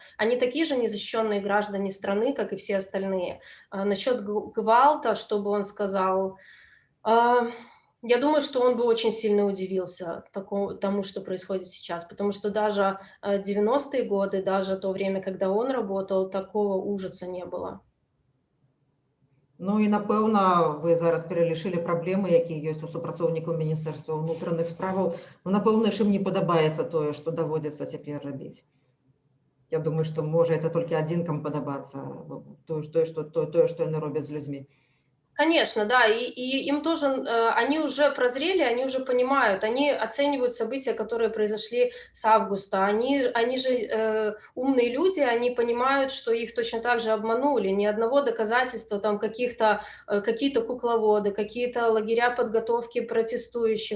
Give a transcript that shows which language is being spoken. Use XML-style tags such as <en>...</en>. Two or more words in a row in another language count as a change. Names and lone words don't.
<ru>Они такие же незащищенные граждане страны, как и все остальные. Насчет гвалта, что бы он сказал... Я думаю, что он бы очень сильно удивился тому, что происходит сейчас, потому что даже 90-е годы, даже то время, когда он работал, такого ужаса не было.</ru> <be>Ну і, напэўна, вы зараз пералічылі праблемы, якія ёсць у супрацоўнікаў Міністэрства ўнутраных справаў. Ну, напэўна, ім не падабаецца тое, што даводзіцца цяпер рабіць. Я думаю, што</be> <ru>можа это</ru> <be>толькі адзінкам падабацца, тое, што яны робяць з людзьмі.</be> <ru>Конечно, да, и им тоже, они уже прозрели, они уже понимают, они оценивают события, которые произошли с августа. Они же умные люди, они понимают, что их точно так же обманули. Ни одного доказательства, там какие-то кукловоды, какие-то лагеря подготовки протестующих.</ru>